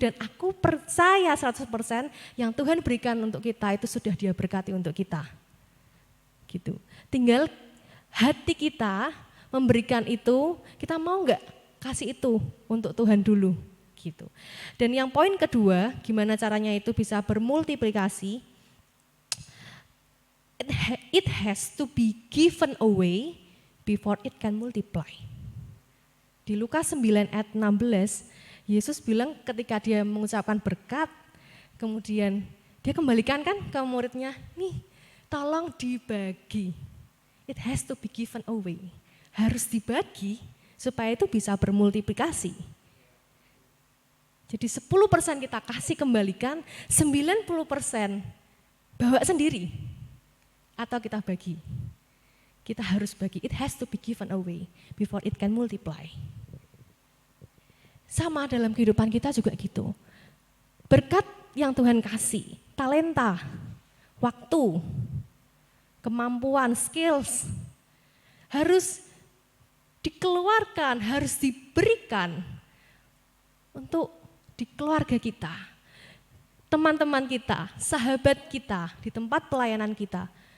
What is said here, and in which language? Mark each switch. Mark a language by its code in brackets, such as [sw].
[id] Dan aku percaya 100% yang Tuhan berikan untuk kita itu sudah Dia berkati untuk kita. Gitu. Tinggal hati kita memberikan itu, kita mau enggak kasih itu untuk Tuhan dulu. Gitu. Dan yang poin kedua, gimana caranya itu bisa bermultiplikasi? [en] It has to be given away before it can multiply. [id] Di Lukas 9 ayat 16, Yesus bilang ketika dia mengucapkan berkat, kemudian dia kembalikan kan ke muridnya, nih tolong dibagi. [en] It has to be given away. [id] Harus dibagi supaya itu bisa bermultiplikasi. Jadi 10% kita kasih kembalikan, 90% bawa sendiri atau kita bagi. Kita harus bagi, [en] it has to be given away before it can multiply. [id] Sama dalam kehidupan kita juga gitu. Berkat yang Tuhan kasih, talenta, waktu, kemampuan, skills, harus dikeluarkan, harus diberikan untuk di keluarga kita, teman-teman kita, sahabat kita, di tempat pelayanan kita.